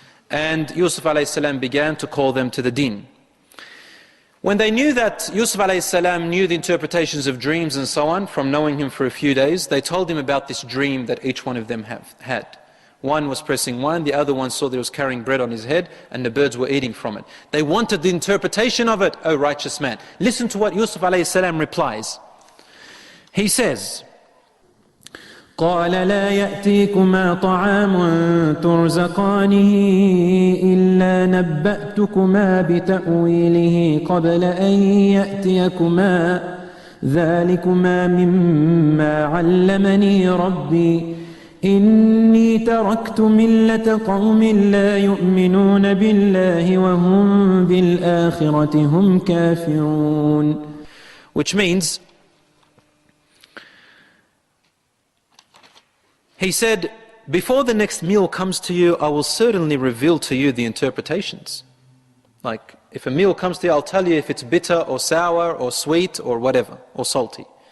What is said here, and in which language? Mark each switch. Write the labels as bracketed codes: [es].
[en] And Yusuf ﷺ began to call them to the deen. When they knew that Yusuf ﷺ knew the interpretations of dreams and so on, from knowing him for a few days, they told him about this dream that each one of them had. One was pressing wine, the other one saw that he was carrying bread on his head, and the birds were eating from it. They wanted the interpretation of it, O righteous man. Listen to what Yusuf ﷺ replies. He says, [ar] قال لا يأتيكما طعام ترزقانه إلا نبأتكما بتأويله قبل أن يأتيكما ذلكما مما علمني ربي إني تركت ملة قوم لا يؤمنون بالله وهم بالآخرة هم كافرون. [en] Which means, he said, before the next meal comes to you, I will certainly reveal to you the interpretations. Like, if a meal comes to you, I'll tell you if it's bitter or sour or sweet or whatever, or salty.